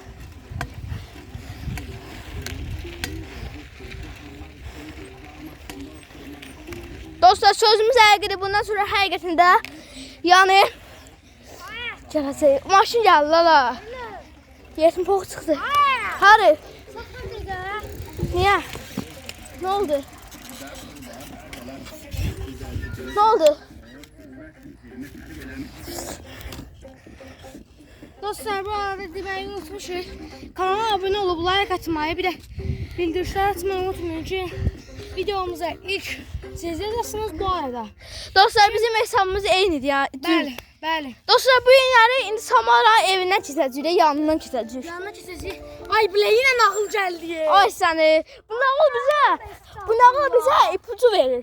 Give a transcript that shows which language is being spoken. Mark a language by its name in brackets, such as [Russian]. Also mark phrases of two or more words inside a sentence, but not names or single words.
[Azerbaijani] Dostlar sözümüz həqiqidir. Bundan sonra həqiqətində yəni gələcək. Maşın gəldi la. Yetim pox çıxdı. Harı? [Turkish] Niye? Ne oldu? Ne oldu? Dostlar bu arada demeyi unutmuşuz. Kanala abone olup like atmayı bir de bildirişler atmayı unutmayın ki videomuza ilk siz yazasınız bu arada. [Azerbaijani] Dostlar bizim hesabımız eynidir ya. Bəli. Dostlar bu günləri indi Samara evindən keçəcəyik, yanından keçəcəyik. Yanına keçəcək. Ay bilə yenə nağıl gəldi. Ay səni. Bu nağıl bizə ipucu verir.